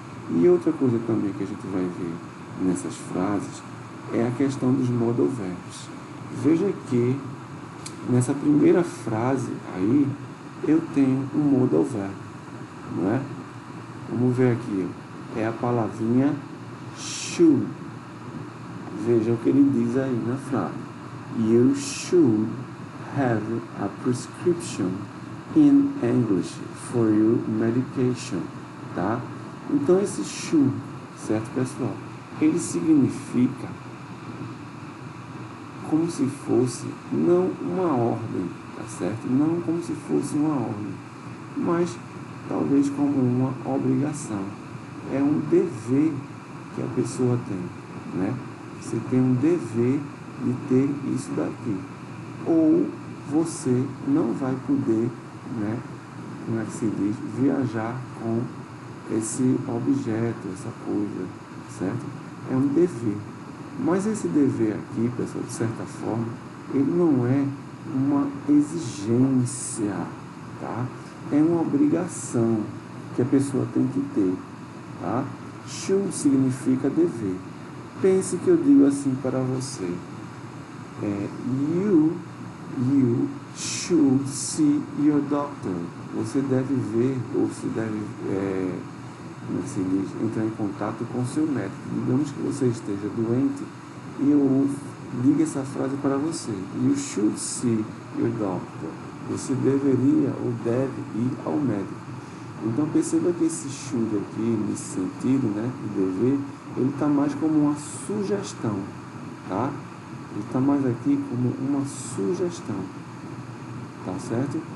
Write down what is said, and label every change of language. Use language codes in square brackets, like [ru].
[pt] E outra coisa também que a gente vai ver nessas frases é a questão dos modal verbs. Veja que nessa primeira frase aí eu tenho um modal verb, não é? Vamos ver aqui, é a palavrinha should. Veja o que ele diz aí na frase. [en] You should have a prescription in English for your medication, tá? [pt] Então esse should, certo, pessoal? Ele significa como se fosse não uma ordem, tá certo? Não como se fosse uma ordem, mas talvez como uma obrigação. É um dever que a pessoa tem, né? Você tem um dever de ter isso daqui. Ou você não vai poder, né? Como é que se diz? Viajar com esse objeto, essa coisa, certo? É um dever. Mas esse dever aqui, pessoal, de certa forma, ele não é uma exigência, tá? É uma obrigação que a pessoa tem que ter, tá? Should significa dever. Pense que eu digo assim para você. [en] You should see your doctor. [pt] Você deve ver, ou se deve, como se diz, entrar em contato com o seu médico. Digamos que você esteja doente e eu diga essa frase para você. [en] You should see your doctor. [pt] Você deveria ou deve ir ao médico. Então perceba que esse should aqui, nesse sentido, né, de dever, ele está mais como uma sugestão, tá? Ele está mais aqui como uma sugestão, tá certo?